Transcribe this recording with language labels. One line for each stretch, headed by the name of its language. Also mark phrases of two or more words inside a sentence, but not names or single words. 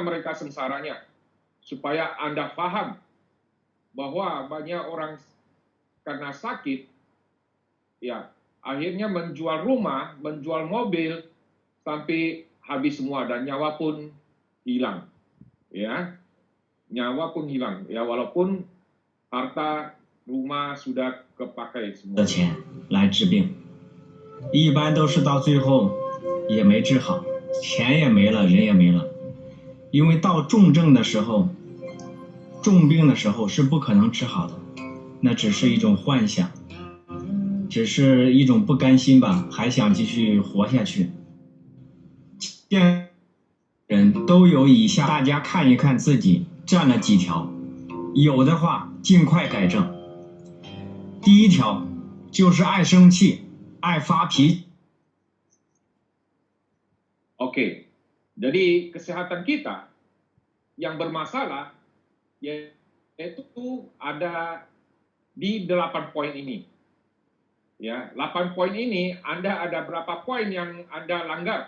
Indonesian: mereka sengsaranya, supaya Anda paham bahwa banyak orang karena sakit, ya, akhirnya menjual rumah, menjual mobil sampai habis semua dan nyawa pun hilang, ya, nyawa pun hilang, ya, walaupun harta rumah sudah kepakai semua.
Chinese: 的钱来治病，一般都是到最后也没治好，钱也没了，人也没了。因为到重症的时候，重病的时候是不可能治好的，那只是一种幻想，只是一种不甘心吧，还想继续活下去。人都有以下，大家看一看自己占了几条，有的话尽快改正。第一条就是爱生气，爱发脾气。
Indonesian: Oke, jadi kesehatan kita yang bermasalah yaitu ada di 8 poin ini. Ya, 8 poin ini Anda ada berapa poin yang Anda langgar?